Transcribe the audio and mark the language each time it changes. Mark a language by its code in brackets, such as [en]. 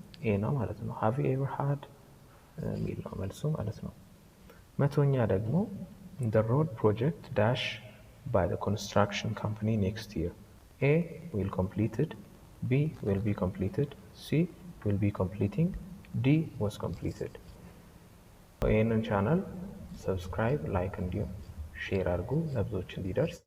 [am] ኤ ነው ማለት ነው። [en] ሃቭ ዩ ኤቨር ሃድ [am] የሚል ነው መልሱ ማለት ነው። መቶኛ ደግሞ [en] the road project dash by the construction company next year. A will completed, B will be completed, C will be completing, D was completed. [am] ይህንን ቻናል ሰብስክራይብ፣ ላይክ እንዲሁም ሼር አድርጉ ለብዙዎች እንዲደርስ።